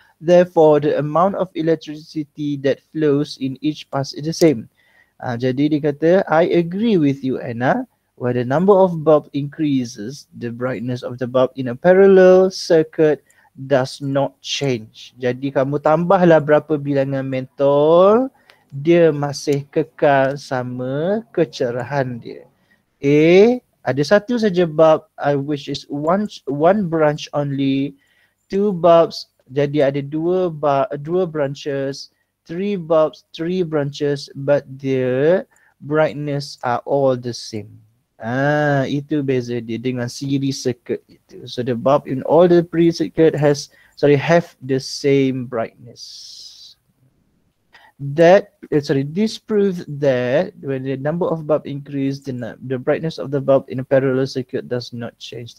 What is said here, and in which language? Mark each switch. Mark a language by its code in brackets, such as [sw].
[en] Therefore, the amount of electricity that flows in each path is the same. [ms] Jadi dia kata, [en] I agree with you, Anna. Where the number of bulb increases, the brightness of the bulb in a parallel circuit does not change. [ms] Jadi kamu tambahlah berapa bilangan mentol, dia masih kekal sama kecerahan dia. [en] A, [ms] ada satu saja [en] bulb which is one branch only, 2 bulbs, [ms] jadi ada dua [en] branches, 3 bulbs, 3 branches, but their brightness are all the same. [ms] Itu beza dia dengan series circuit itu. [en] So the bulb in all the pre-circuit have the same brightness. This proves that when the number of bulb increase, the brightness of the bulb in a parallel circuit does not change.